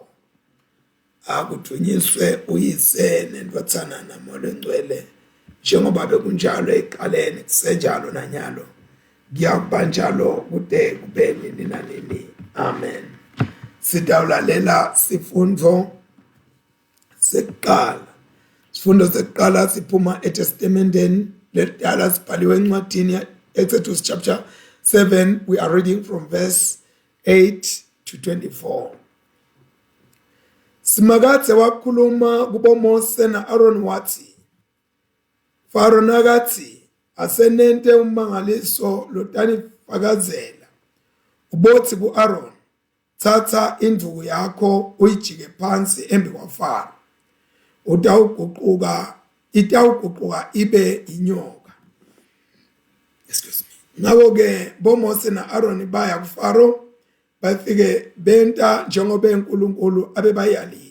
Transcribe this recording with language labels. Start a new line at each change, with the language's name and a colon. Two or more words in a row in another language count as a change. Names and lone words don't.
Swati: Akudunyiswe uyise nendvodzana naMoya Ngcwele, njengoba bekunjalo ekuqaleni, kusenjalo nanyalo, kuyakuba njalo kude kube nini nanini. Amen. Sitawulalela sifundo sekuqala. Sifundo sekuqala siphuma eTestamenteni Ledala, sibhaliwe encwadini Exodus chapter 7.
English: We are reading from verse 8 to 24.
Swati: Simakadze wakhuluma kubo Mose na Aaron wathi, Faro nakathi asenente umangaliso lotanifakazela, ubothi ku-Aaron, thatha induku yakho uyijike phansi embi kwaFaro, itawuguquka ibe inyoka.
English: Excuse me.
Swati: Ngakho-ke boMose na Aaron baya kuFaro, bafike benta njengoba uNkulunkulu abebayalile.